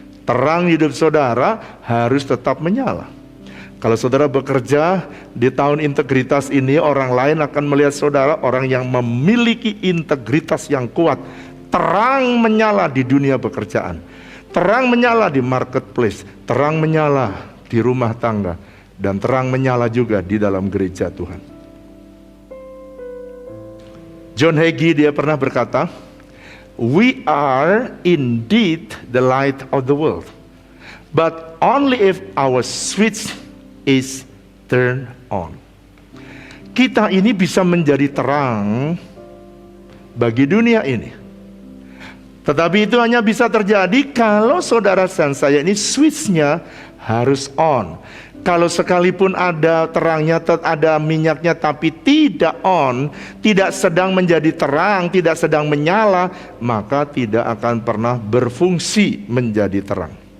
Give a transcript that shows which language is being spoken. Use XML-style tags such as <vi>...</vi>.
<id>Terang hidup saudara harus tetap menyala. Kalau saudara bekerja di tahun integritas ini, orang lain akan melihat saudara orang yang memiliki integritas yang kuat. Terang menyala di dunia pekerjaan, terang menyala di marketplace, terang menyala di rumah tangga, dan terang menyala juga di dalam gereja Tuhan. John Hagee dia pernah berkata,</id> <en>"We are indeed the light of the world, but only if our switch is turned on."</en> <id>Kita ini bisa menjadi terang bagi dunia ini, tetapi itu hanya bisa terjadi kalau saudara dan saya ini switch-nya harus on. Kalau sekalipun ada terangnya, ada minyaknya, tapi tidak on, tidak sedang menjadi terang, tidak sedang menyala, maka tidak akan pernah berfungsi menjadi terang.</id>